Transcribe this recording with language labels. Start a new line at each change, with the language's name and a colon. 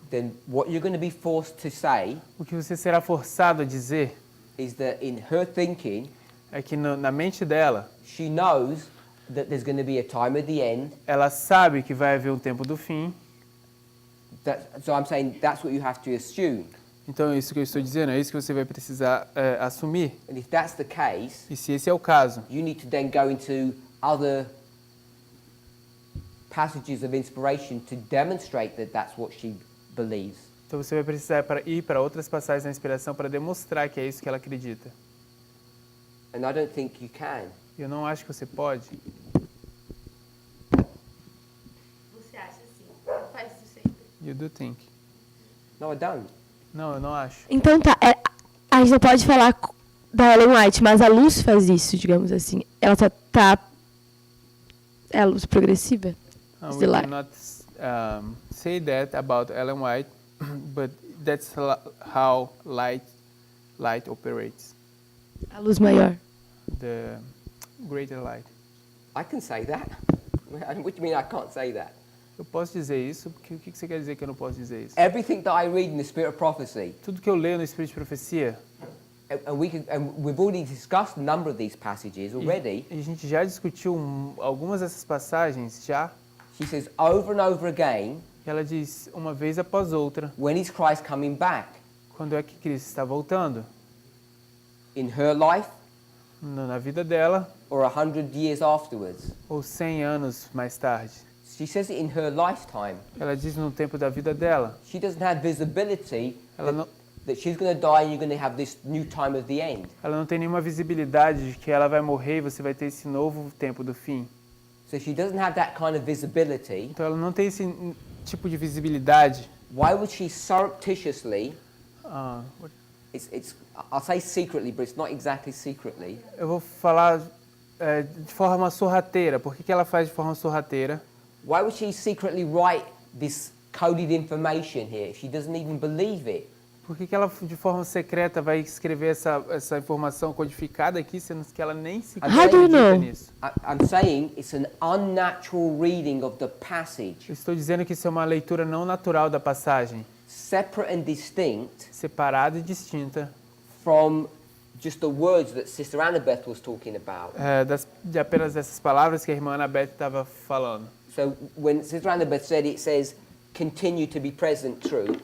English: then what you're going to be forced to say
Portuguese: o que você será forçado a dizer
English: is that in her thinking,
Portuguese: é que na mente dela,
English: she knows that there's going to be a time at the end.
Portuguese: ela sabe que vai haver um tempo do fim.
English: So I'm saying that's what you have to assume.
Portuguese: Então, é isso que eu estou dizendo, é isso que você vai precisar assumir.
English: And if that's the case,
Portuguese: E se esse é o caso,
English: you need to then go into other passages of inspiration to demonstrate that that's what she believes.
Portuguese: então você vai precisar ir para outras passagens da inspiração para demonstrar que é isso que ela acredita.
English: And I don't think you can.
Portuguese: Eu não acho que você pode. Você acha assim? Faz isso sempre.
English: You do think. No, I don't.
Portuguese: Não, eu não acho. Então tá, a gente não pode falar da Ellen White, mas a luz faz isso, digamos assim. Ela tá é a luz progressiva?
English: Is We the light. cannot say that about Ellen White, but that's how light operates.
Portuguese: A luz maior.
English: The greater light. I can say that. What do you mean I can't say that?
Portuguese: Eu posso dizer isso? O que você quer dizer que eu não posso dizer isso?
English: Everything that I read in the Spirit of Prophecy,
Portuguese: Tudo que eu leio no Espírito de Profecia,
English: and we've already discussed a number of these passages already.
Portuguese: e a gente já discutiu algumas dessas passagens, já.
English: She says over and over again,
Portuguese: Ela diz uma vez após outra,
English: when is Christ coming back?
Portuguese: quando é que Cristo está voltando?
English: In her life
Portuguese: Na vida dela,
English: or 100 years afterwards?
Portuguese: ou 100 anos mais tarde.
English: She says it in her lifetime.
Portuguese: Ela diz no tempo da vida dela.
English: She doesn't have visibility
Portuguese: Ela não,
English: that she's going to die and you're going to have this new time of the end.
Portuguese: ela não tem nenhuma visibilidade de que ela vai morrer e você vai ter esse novo tempo do fim.
English: So she doesn't have that kind of visibility.
Portuguese: Então ela não tem esse tipo de visibilidade.
English: Why would she surreptitiously, What- I'll say secretly, but it's not exactly secretly,
Portuguese: Eu vou falar de forma sorrateira. Por que ela faz de forma sorrateira?
English: why would she secretly write this coded information here if she doesn't even believe it?
Portuguese: Por que ela de forma secreta vai escrever essa informação codificada aqui, sendo que ela nem se
English: How do you
Portuguese: acredita
English: know?
Portuguese: nisso?
English: I'm saying it's an unnatural reading of the passage,
Portuguese: Eu estou dizendo que isso é uma leitura não natural da passagem,
English: separate and distinct
Portuguese: separada e distinta
English: from just the words that Sister Annabeth was talking about.
Portuguese: De apenas dessas palavras que a irmã Annabeth estava falando.
English: So when Sister Annabeth said it says, continue to be present true.